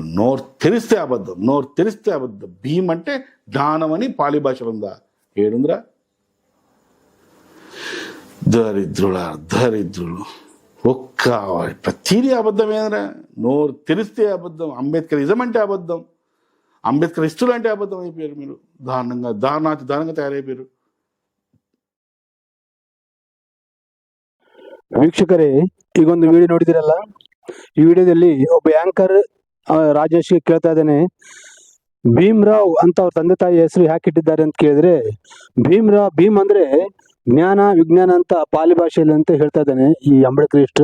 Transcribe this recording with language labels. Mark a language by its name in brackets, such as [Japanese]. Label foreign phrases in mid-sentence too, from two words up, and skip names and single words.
[Telugu] నోరు తెరిస్తే అబద్ధం. భీమ్ అంటే జ్ఞానం అని పాలీ భాషలో ఉందా? ఏడుందిరా? దరిద్రులు ఒక్క ప్రతిదీ అబద్ధమేనరా. నోరు తెరిస్తే అబద్ధం. అంబేద్కరిజం అంటే అబద్ధం, అంబేద్కరిస్టులు అంటే అబద్ధం అయిపోయారు మీరు. దారుణంగా తయారైపోయారు. [Kannada] ವೀಕ್ಷಕರೇ, ಈಗೊಂದು ವಿಡಿಯೋ ನೋಡಿದಿರಲ್ಲ. ಈ ವಿಡಿಯೋದಲ್ಲಿ ಒಬ್ಬ ಆಂಕರ್ ರಾಜೇಶ್ ಕೇಳ್ತಾ ಇದ್ದಾನೆ, ಭೀಮ್ರಾವ್ ಅಂತ ಅವ್ರ ತಂದೆ ತಾಯಿ ಹೆಸರು ಯಾಕೆ ಇಟ್ಟಿದ್ದಾರೆ ಅಂತ ಕೇಳಿದ್ರೆ, ಭೀಮ್ ಅಂದ್ರೆ ಜ್ಞಾನ ವಿಜ್ಞಾನ ಅಂತ ಪಾಲಿ ಭಾಷೆಯಲ್ಲಿ ಅಂತ ಹೇಳ್ತಾ ಇದ್ದಾನೆ ಈ ಅಂಬೇಡ್ಕರಿಸ್ಟ್.